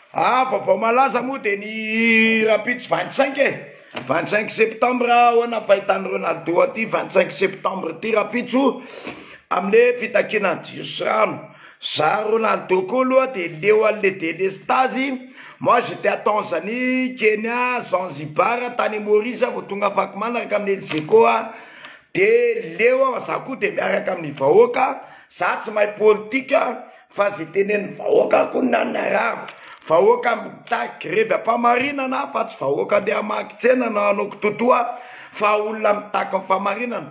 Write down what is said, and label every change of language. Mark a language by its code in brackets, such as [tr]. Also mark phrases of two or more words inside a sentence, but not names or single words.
[mg] Vaovao malaza moa de ny rapitso 25 septembre hoana fahitany Ronaldo aty 25 septembre ty rapitso amle fitakina jios rano. Ça Ronaldo koa aloha de leo an'le délestage. [fr] Moi j'étais à Tanzanie, Kenya, [mg] Zanzibar, tany Maurice vao tonga afaka manaraka amin'ny Zekoa. De leo za koa de miaraka amin'ny vahoaka, za tsy mahay politika fa zay tenen'ny vahoaka koa nanarako. Vahoaka mitaky grevy am-pamarinana fa tsy vahoaka andeha hamaky tsena na hanao totoa fa olona mitaky amin'ny famarinana.